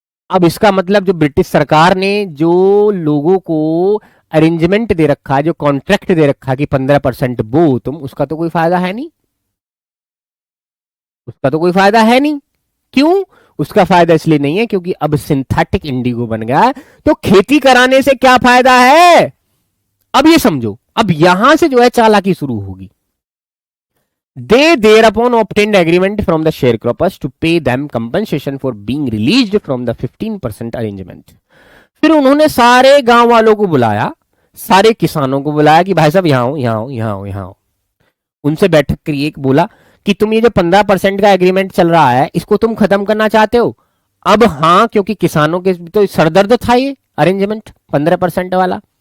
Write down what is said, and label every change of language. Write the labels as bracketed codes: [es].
[hi] अब इसका मतलब जो ब्रिटिश सरकार ने जो लोगों को अरेंजमेंट दे रखा, जो कॉन्ट्रैक्ट दे रखा कि 15% बो तुम, उसका तो कोई फायदा है नहीं, उसका तो कोई फायदा है नहीं। क्यों? उसका फायदा इसलिए नहीं है क्योंकि अब सिंथेटिक इंडिगो बन गया। तो खेती कराने से क्या फायदा है, अब ये समझो। अब यहां से जो है चालाकी शुरू होगी। [en] They thereupon obtained agreement from the sharecroppers to pay them compensation for being released from the 15% arrangement. [hi] फिर उन्होंने सारे गांव वालों को बुलाया, सारे किसानों को बुलाया कि भाई साहब यहाँ आओ, यहाँ आओ, यहाँ आओ, यहाँ आओ। उनसे बैठक करिए, बोला कि तुम ये जो 15% का एग्रीमेंट चल रहा है इसको तुम खत्म करना चाहते हो? अब हाँ, क्योंकि किसानों के तो सरदर्द था ये अरेंजमेंट 15% वाला।